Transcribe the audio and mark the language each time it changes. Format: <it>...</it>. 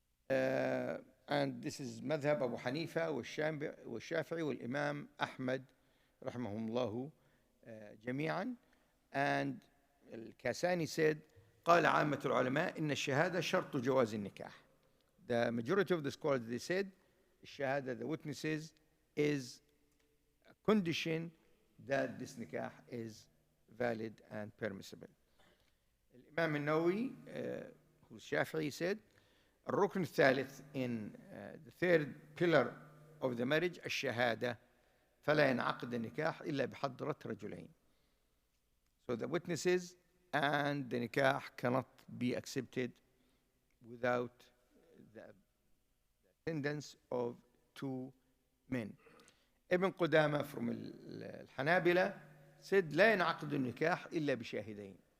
<en>And this is madhab Abu Hanifa</en> <ar>والشافعي والإمام أحمد رحمهم الله جميعا.</ar> <en>And</en> <ar>الكاساني</ar> <en>said</en> <ar>قال عامة العلماء إن الشهادة شرط جواز النكاح.</ar> <en>The majority of the scholars, they said</en> <ar>الشهادة,</ar> <en>the witnesses, is a condition that this nikah is valid and permissible.</en> <ar>الإمام النووي</ar> <en>who's Shafi'i said</en> <ar>الركن الثالث</ar> <en>in the third pillar of the marriage</en> <ar>الشهادة فلا ينعقد النكاح إلا بحضرة رجلين.</ar> <en>So the witnesses and the nikah cannot be accepted without the attendance of two men. Ibn Qudama from</en> <ar>الحنابلة</ar> <en>said</en> <ar>لا ينعقد النكاح إلا بشاهدين.</ar>